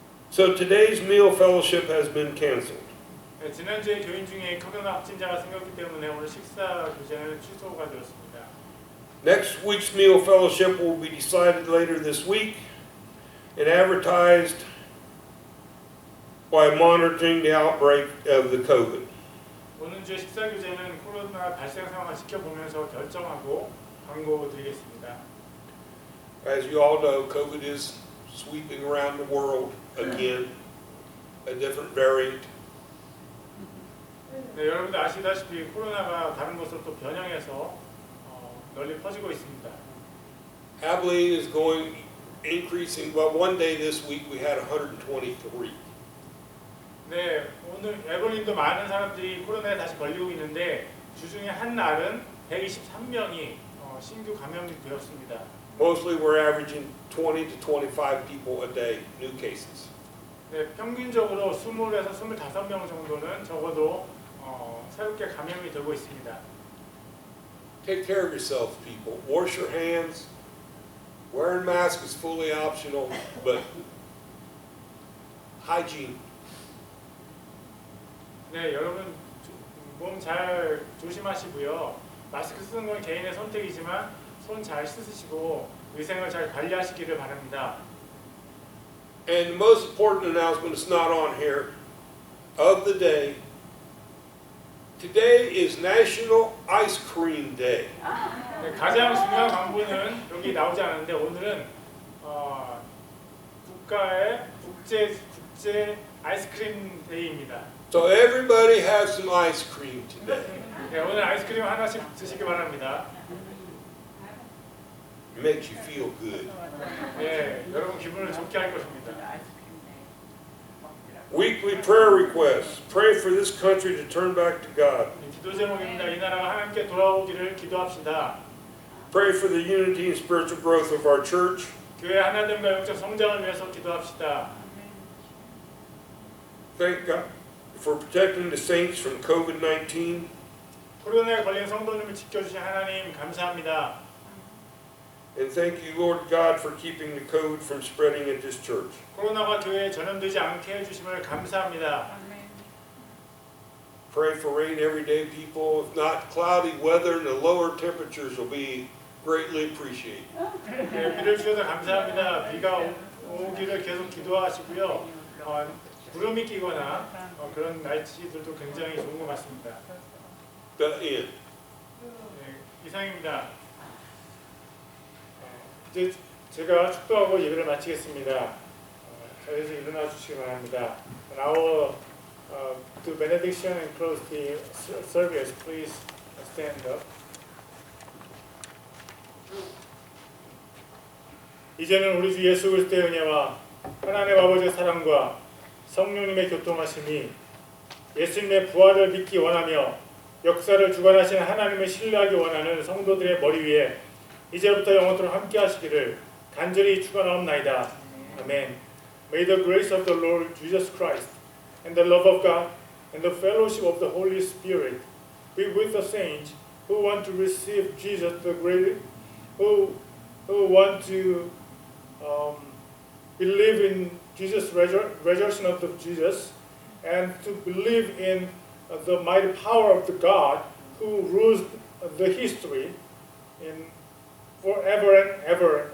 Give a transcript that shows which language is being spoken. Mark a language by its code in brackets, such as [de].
[en] So today's meal fellowship has been canceled. [ko] 네, 지난주에 교인 중에 코로나 확진자가 생겼기 때문에 오늘 식사 교제는 취소가 되었습니다. [en] Next week's meal fellowship will be decided later this week and advertised by monitoring the outbreak of the COVID. [ko] 오늘 주의 식사 교제는 코로나 발생 상황을 지켜보면서 결정하고 광고드리겠습니다. [en] As you all know, COVID is sweeping around the world again, a different variant. [ko] 네, 여러분들 아시다시피 코로나가 다른 곳으로 또 변형해서 널리 퍼지고 있습니다. [en] Abilene is increasing. Well, one day this week we had 123. [ko] 네, 오늘 에버린도 많은 사람들이 코로나에 다시 걸리고 있는데 주중에 한 날은 123명이 신규 감염이 되었습니다. [en] Mostly we're averaging 20 to 25 people a day, new cases. [ko] 네, 평균적으로 20에서 25명 정도는 적어도 새롭게 감염이 되고 있습니다. [en] Take care of yourselves, people. Wash your hands. Wearing masks is fully optional, but hygiene. [ko] 네, 여러분 몸 잘 조심하시고요. 마스크 쓰는 건 개인의 선택이지만 손 잘 씻으시고 위생을 잘 관리하시기를 바랍니다. [en] And the most important announcement is not on here of the day. Today is National Ice Cream Day. [ko] 네, 가장 중요한 광고는 여기 나오지 않는데 오늘은 국가의 국제 아이스크림 데이입니다. [en] So everybody have some ice cream today. [ko] 네, 오늘 아이스크림 하나씩 드시기 바랍니다. [en] It makes you feel good. [ko] 네, 여러분 기분을 좋게 할 것입니다. [en] Weekly prayer requests. Pray for this country to turn back to God. [ko] 기도 제목입니다. 이 나라가 하나님께 돌아오기를 기도합시다. [en] Pray for the unity and spiritual growth of our church. [ko] 교회 하나됨과 영적 성장을 위해서 기도합시다. [en] Thank God for protecting the saints from COVID-19. [ko] 코로나에 걸린 성도님을 지켜주신 하나님 감사합니다. [en] And thank you, Lord God, for keeping the COVID from spreading at this church. [ko] 코로나가 교회에 전염되지 않게 해주심을 감사합니다. [en] Pray for rain every day, people. If not, cloudy weather and the lower temperatures will be greatly appreciated. [ko] 네, 비를 주셔서 감사합니다. 비가 오기를 계속 기도하시고요. 구름이 끼거나 그런 날씨들도 굉장히 좋은 것 같습니다. [en] The end. [ko] 네, 이상입니다. 이제 제가 축도하고 예배를 마치겠습니다. 자리에서 일어나 주시기 바랍니다. [en] Now, to benediction and close the service, please stand up. [ko] 이제는 우리 주 예수 그리스도의 은혜와 하나님 아버지의 사랑과 성령님의 교통하심이 예수님의 부활을 믿기 원하며 역사를 주관하신 하나님을 신뢰하기 원하는 성도들의 머리 위에 이제부터 영원토록 함께 하시기를 간절히 축원하옵나이다. 아멘. [en] May the grace of the Lord Jesus Christ and the love of God and the fellowship of the Holy Spirit be with the saints who want to receive Jesus the great, who want to believe in Jesus' resurrection of Jesus and to believe in the mighty power of the God who rules the history in forever and ever.